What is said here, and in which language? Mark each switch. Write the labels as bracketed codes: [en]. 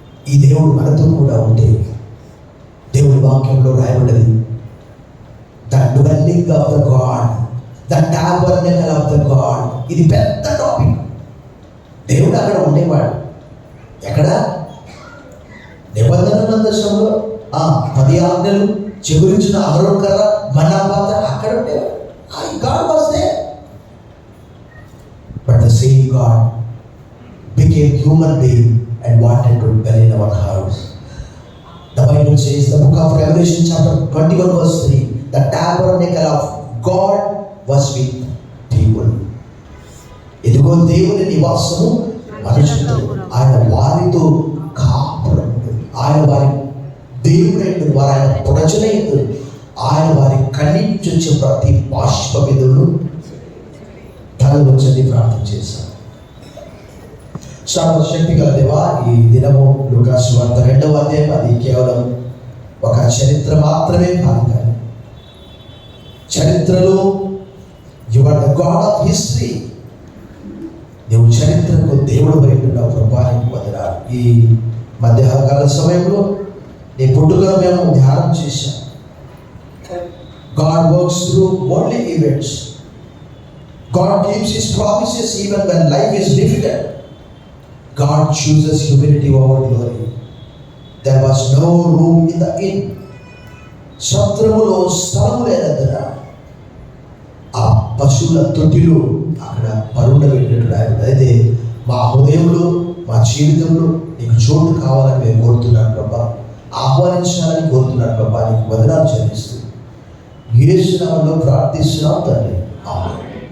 [te] ఈ దేవుడు మనతో కూడా ఉంటే, దేవుడి వాక్యంలో రాయబడ్డది, [en] the dwelling of the God, [te] the tabernacle of the God. ఇది పెద్ద టాపిక్. దేవుడు అక్కడ ఉండేవాడు. ఎక్కడ? నిబంధన మందసంలో 10 ఆజ్ఞలు చిగురించిన అహరోను కర్ర, మన్నా పాత్ర అక్కడ ఉండేవాడు. [en] God was there. But the same God became human being and wanted to dwell in our house. The Bible says, the book of Revelation chapter 21 verse 3, the tabernacle of God was with people. [te] ఇదిగో దేవుని నివాసము మనుషులతో, ఆయన వారితో కాపురం, ఆయన వారి దేవుడైన వారు, ఆయన ప్రజలైన ఆయన వారి కన్నీటి వచ్చే ప్రతి బాష్ప విధులు తలవచ్చని ప్రార్థన చేశాను. సర్వశక్తి గల దేవా, ఈ దినము లూకాసు సువార్త 2వ అధ్యాయం అది కేవలం ఒక చరిత్ర మాత్రమే కాదు, కానీ చరిత్రలో [en] You are the God of history. [te] నువ్వు చరిత్రకు దేవుడు బయట ప్రభావానికి వదలాలి. ఈ మధ్యాహ్నకాల సమయంలో నీ పుట్టుకను మేము ధ్యానం చేశాం. [en] God works through only events. God keeps his promises even when life is difficult. God chooses humility over glory. There was no room in the inn. [te] సత్రములో స్థలము లేనందున ఆ పశువుల తొట్టిలో అక్కడ పరుండబెట్టినట్టు రాయబడింది. అయితే మా హృదయంలో మా జీవితంలో నీకు చోటు కావాలని మేము కోరుతున్నాను ప్రభా, ఆహ్వానించాలని కోరుతున్నాను ప్రభా. నీకు వదనాలు చెల్లిస్తూ యేసు నామములో ప్రార్థిస్తున్నాం తండ్రి. ఆమేన్.